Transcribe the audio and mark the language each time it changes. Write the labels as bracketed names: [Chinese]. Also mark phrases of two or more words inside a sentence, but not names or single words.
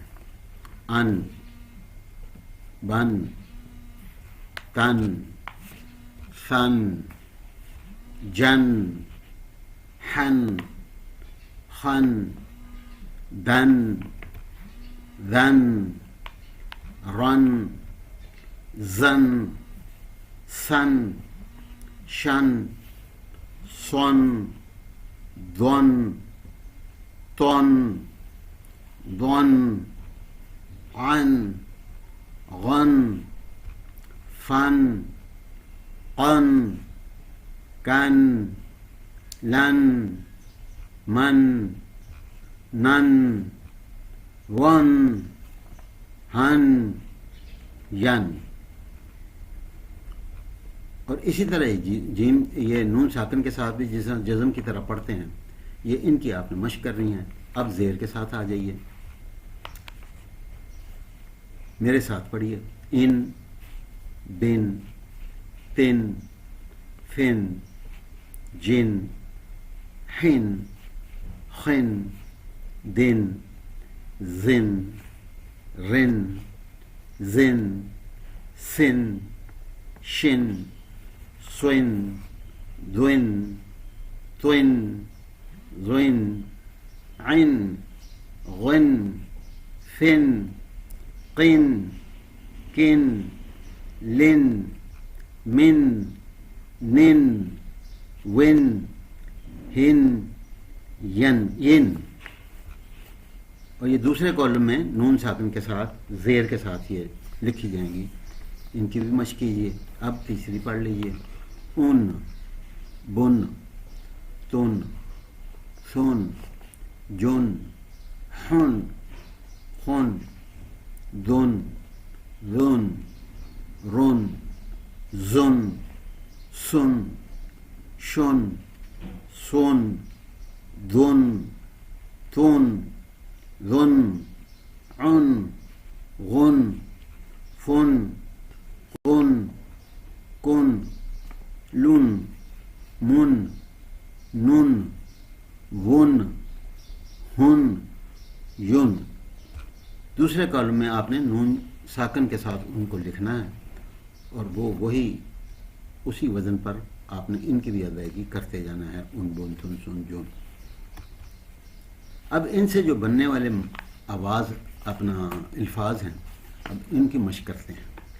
[Urdu] ان، بن، تن، فن، جن، حن، خن، دن، ذن، رن، زن، سن، شن، سن، دون، تون، دون، عن، غن، فن، قن، کن، لن، من، نن ون ہن ین. اور اسی طرح جیم یہ نون ساکن کے ساتھ بھی جس جزم کی طرح پڑھتے ہیں، یہ ان کی آپ نے مشق کرنی ہے. اب زیر کے ساتھ آ جائیے، میرے ساتھ پڑھیے. ان، بن، تن، فن، جن، حن، خن، دن، زن، رن، زن، سن، شن، سوین، دوین، توین، زوین، عن، غن، فن، قن، کن، لن، من، نن، ون، ہن، ین، ین. اور یہ دوسرے کالم میں نون ساکن کے ساتھ زیر کے ساتھ یہ لکھی جائیں گی، ان کی بھی مشق کیجیے. اب تیسری پڑھ لیجیے. ان، بن، تن، سن، جن، حن، خن، دن، ذن، رن، زن، سن، شن، سن، دن، تن، ذن، عن، غن، فن، قن، کن، لن، من، نن، ون، ہن، ین. دوسرے کالم میں آپ نے نون ساکن کے ساتھ ان کو لکھنا ہے، اور وہ وہی اسی وزن پر آپ نے ان کی بھی ادائیگی کرتے جانا ہے. ان، بن، تن، سن، جون. اب ان سے جو بننے والے آواز اپنا الفاظ ہیں، اب ان کی مشق کرتے ہیں.